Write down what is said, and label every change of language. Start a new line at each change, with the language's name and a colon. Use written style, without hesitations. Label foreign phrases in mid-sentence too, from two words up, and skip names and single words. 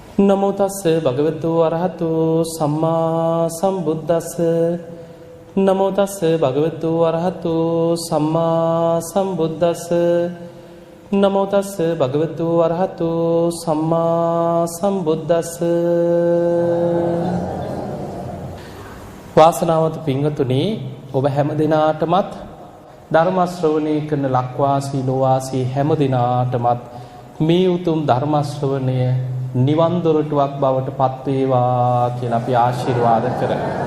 Pali: නමෝ තස්ස භගවතු වරහතු සම්මා සම්බුද්දස්ස නමෝ තස්ස භගවතු වරහතු සම්මා සම්බුද්දස්ස නමෝ තස්ස භගවතු වරහතු සම්මා සම්බුද්දස්ස.
Sinhala: වාසනාවන්ත පින්වතුනි, ඔබ හැම දිනාටමත් ධර්ම ශ්‍රවණය කරන ලක්වාසී ලෝවාසී හැම දිනාටමත් මේ උතුම් ධර්ම ශ්‍රවණය නිවන් දොරටුවක් බවට පත් වේවා කියලා අපි ආශිර්වාද කරමු.